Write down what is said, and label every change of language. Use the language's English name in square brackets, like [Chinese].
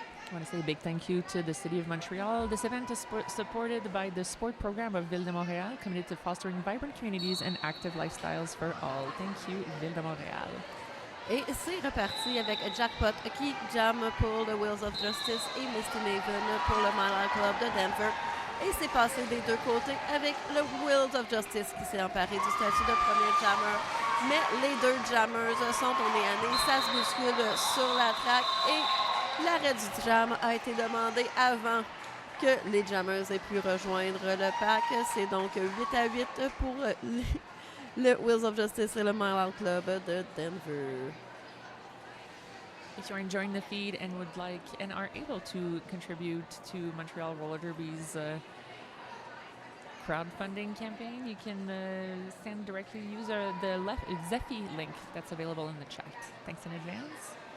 [English] I want to say a big thank you to the City of Montreal. This event is supported by the sport program of Ville de Montréal, committed to fostering vibrant communities and active lifestyles for all. Thank you, Ville de Montréal. [French] Et c'est reparti avec Jackpot qui jamme pour le Wheels of Justice et Misty Maven pour le Mile High Club de Denver. Et c'est passé des deux côtés avec le Wheels of Justice qui s'est emparé du statut de premier jammer. Mais les deux jammers sont au nez à nez, ça se bouscule sur la track et l'arrêt du jam a été demandé avant que les jammers aient pu rejoindre le pack. C'est donc 8-8 pour le Wheels of Justice et le Mile High Club de Denver. [English] If you're enjoying the feed and would like and are able to contribute to Montreal Roller Derby's crowdfunding campaign, you can send directly use the Zephy link that's available in the chat. Thanks in advance.